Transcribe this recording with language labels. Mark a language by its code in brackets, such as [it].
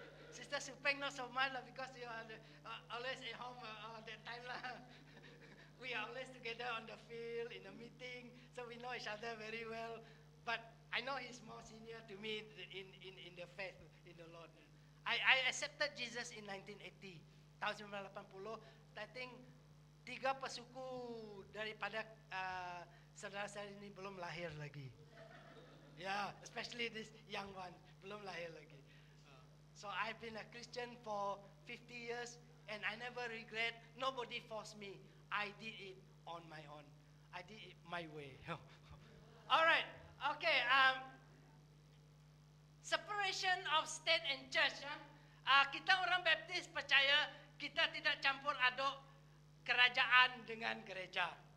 [en] Sister Supeng not so much because you are always at home that time lah. We are always together on the field, in a meeting, so we know each other very well. But I know he's more senior to me in the faith, in the Lord. I accepted Jesus in 1980, [ms] tahun 1980. [en] I think [ms] 3 pesuku daripada saudara saya ini belum lahir lagi. [en] Yeah, especially this young one, [ms] belum lahir lagi. [en] So I've been a Christian for 50 years and I never regret. Nobody forced me. I did it on my own. I did it my way. All right. Okay. Separation of state and church. [ms] Kita orang Baptis percaya kita tidak campur aduk kerajaan dengan gereja.